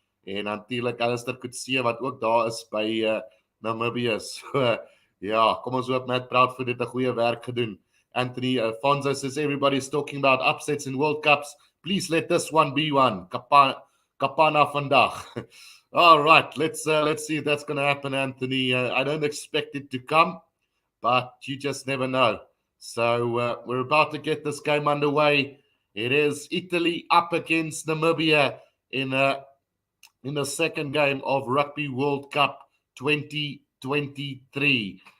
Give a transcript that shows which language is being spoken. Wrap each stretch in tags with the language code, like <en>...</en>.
<af>En natuurlik Alistair Coetzee wat ook daar is by Namibia. So ja, kom ons hoop Matt Proudfoot het 'n goeie werk gedoen.</af> <en>Anthony Fonzo says everybody's talking about upsets in World Cups. Please let this one be one.</en> <af>Kapana vandag.</af> <en>All right, let's see if that's going to happen, Anthony. I don't expect it to come, but you just never know. So we're about to get this game underway. It is Italy up against Namibia in the second game of Rugby World Cup 2023.</en>